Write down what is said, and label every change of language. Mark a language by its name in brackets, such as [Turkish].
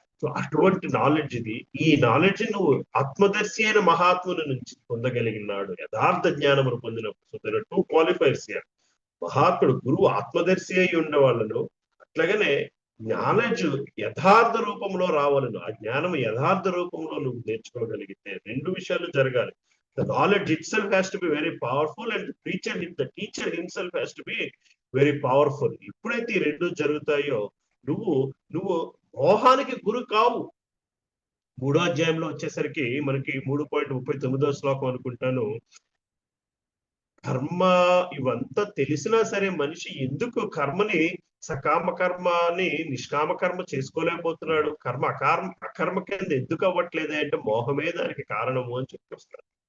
[Telugu] So అటువంటి knowledge ఇది. ఈ నాలెడ్జ్ నువ్వు ఆత్మదర్శి అయిన మహాత్ముని నుంచి పొందగలిగినాడు, యథార్థ జ్ఞానమును పొందినప్పుడు. [English] So there are 2 qualifiers here. [Telugu] మహాత్ముడు గురువు ఆత్మదర్శి అయి ఉండే వాళ్ళను, అట్లాగనే నాలెడ్జ్ యథార్థ రూపంలో రావాలను. ఆ జ్ఞానం యథార్థ రూపంలో నువ్వు నేర్చుకోగలిగితే 2 విషయాలు జరగాలి. [English] The knowledge itself has to be very powerful and the teacher himself has to be very powerful. [Telugu] ఎప్పుడైతే ఈ 2 జరుగుతాయో నువ్వు మోహానికి గురి కావు. 3వ అధ్యాయంలో వచ్చేసరికి మనకి 3.39వ శ్లోకం అనుకుంటాను. కర్మ ఇవంతా తెలిసినా సరే మనిషి ఎందుకు కర్మని, సకామ కర్మని నిష్కామ కర్మ చేసుకోలేకపోతున్నాడు, అకర్మ కింద ఎందుకు అవ్వట్లేదు అంటే మోహమే దానికి కారణము అని చెప్పొస్తారు.